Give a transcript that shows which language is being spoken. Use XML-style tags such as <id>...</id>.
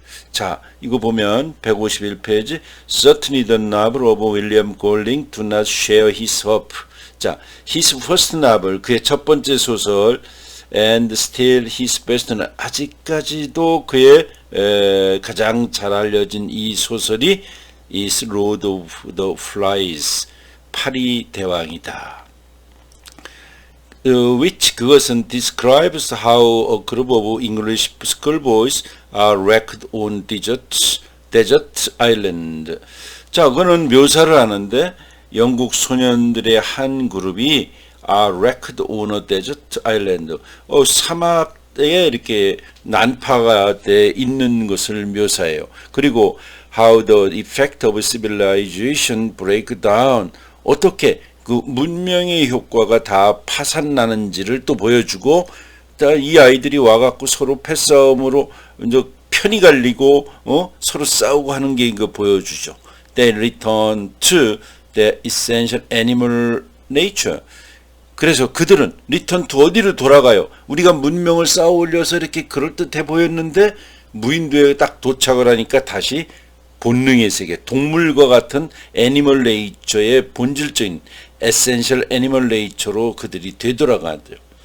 <ko>자, 이거 보면</ko> <en>151페이지 Certainly the novel of William Golding do not share his hope.</en> <ko>자,</ko> <en>his first novel,</en> <ko>그의 첫 번째 소설</ko> <en>and still his best</en> <ko>는 아직까지도 그의 가장 잘 알려진 이 소설이</ko> <en>is Lord of the Flies,</en> <ko>파리 대왕이다.</ko> <en>which</en> <ko>그것은</ko> <en>describes how a group of English schoolboys are wrecked on desert island.</en> <ko>자, 그거는 묘사를 하는데 영국 소년들의 한 그룹이</ko> <en>are wrecked on a desert island.</en> <ko>사막에 이렇게 난파가 돼 있는 것을 묘사해요.</ko> <en>그리고 how the effect of civilization break down.</en> <ko>어떻게 그 문명의 효과가 다 파산나는지를 또 보여주고, 이 아이들이 와갖고 서로 패싸움으로 이제 편이 갈리고 서로 싸우고 하는 게 이거 보여주죠.</ko> <en>They return to the essential animal nature.</en> <ko>그래서 그들은</ko> <en>return to</en> <ko>어디로 돌아가요? 우리가 문명을 쌓아 올려서 이렇게 그럴듯해 보였는데 무인도에 딱 도착을 하니까 다시 본능의 세계, 동물과 같은 애니멀 네이처의 본질적인 에센셜 애니멀 네이처로 그들이 되돌아가는데요.</ko>